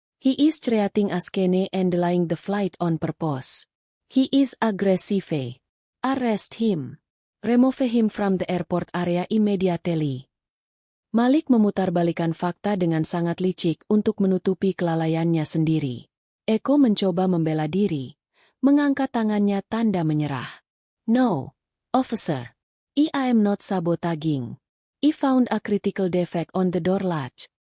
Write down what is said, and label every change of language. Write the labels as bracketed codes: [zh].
[en] He is creating a scene and delaying the flight on purpose. He is aggressive. Arrest him. Remove him from the airport area immediately." [id] Malik memutarbalikan fakta dengan sangat licik untuk menutupi kelalaiannya sendiri. Eko mencoba membela diri, mengangkat tangannya tanda menyerah. [en] "No, officer. I am not sabotaging. I found a critical defect on the door latch.